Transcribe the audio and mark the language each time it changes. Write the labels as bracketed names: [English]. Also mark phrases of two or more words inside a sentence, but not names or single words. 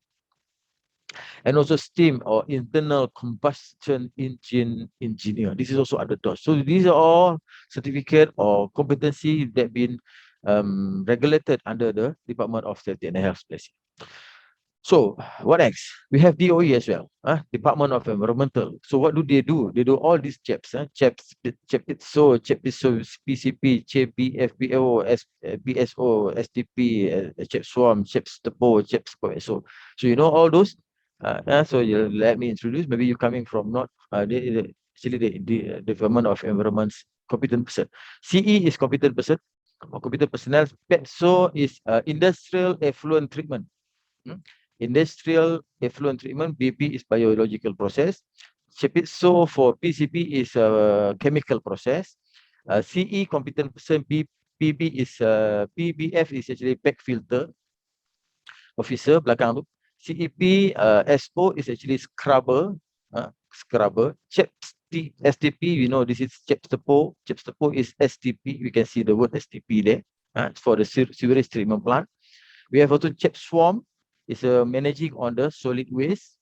[English] And also steam or internal combustion engine engineer. This is also under DOSH. So these are all certificate or competency that been regulated under the Department of Safety and Health Policy. So what next? We have DOE as well, Department of Environmental. So what do? They do all these CHEPs, CHEPITSO, PCP, CHEP, FBO, BSO, STP, CHEP SWAM, CHEP STPO, CHEP SPO. So you know all those. So let me introduce. Maybe you're coming from not actually the Department of Environment's competent person. CE is competent person or competent personnel. PETSO is industrial effluent treatment. Industrial effluent treatment. BP is biological process. So for PCP is a chemical process. CE competent person. PBF is actually pack filter officer [Malay] belakang tu. [English] CEP SO is actually scrubber. Scrubber. STP, you know, this is CHEPSTPO. CHEPSTPO is STP. We can see the word STP there. For the sewage treatment plant. We have also CHEP Swarm. It's managing on the solid waste.